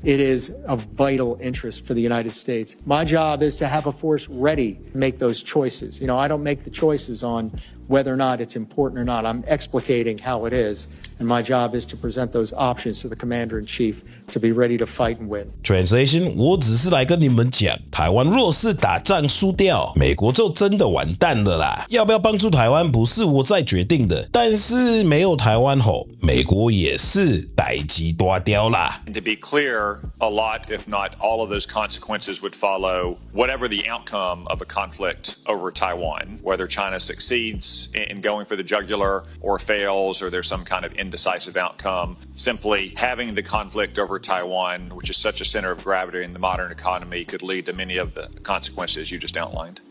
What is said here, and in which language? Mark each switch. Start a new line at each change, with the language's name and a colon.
English: It is of vital interest for the United States. My job is to have a force ready to make those choices. You know, I don't make the choices on whether or not it's important or not. I'm explicating how it is. And my job is to present those options to the commander-in-chief to be ready to fight and win.
Chinese: Translation: 我只是来跟你们讲，台湾若是打仗输掉，美国就真的完蛋了啦。要不要帮助台湾不是我在决定的，但是没有台湾后，美国也是代志大条啦。
English: And to be clear, a lot, if not all of those consequences would follow whatever the outcome of a conflict over Taiwan, whether China succeeds in going for the jugular or fails, or there's some kind of indecisive outcome. Simply having the conflict over Taiwan, which is such a center of gravity in the modern economy, could lead to many of the consequences you just outlined.